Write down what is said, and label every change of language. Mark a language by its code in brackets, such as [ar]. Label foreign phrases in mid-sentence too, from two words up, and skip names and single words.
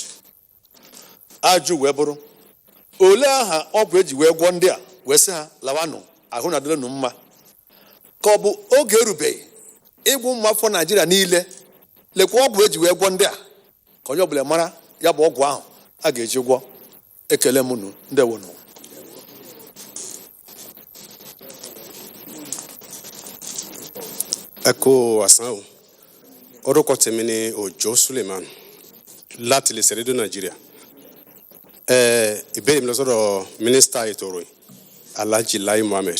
[ig] Ajụ wee bụrụ olee aha ọgwụ eji wee gwọ ndị a wee sị ha lawanụ ahụ na dịrịnụ mma, ka ọ bụ oge erubeghị ịgwụ ụmụ afọ Naịjirịa niile lekwa ọgwụ eji wee gwọ ndị a ka onye ọbụla mara ya bụ ọgwụ ahụ a ga-eji gwọ. Ekele m unu, ndewonu. [yo] Ẹ kú àsán o. Orúkọ tèmi ni Òjó Suleiman láti lè ṣẹ̀rédò Nàìjíríà. Ìbéèrè mi lọ sọ́dọ̀ mínísítà ètò ìròyìn Alhaji Lai Mohammed.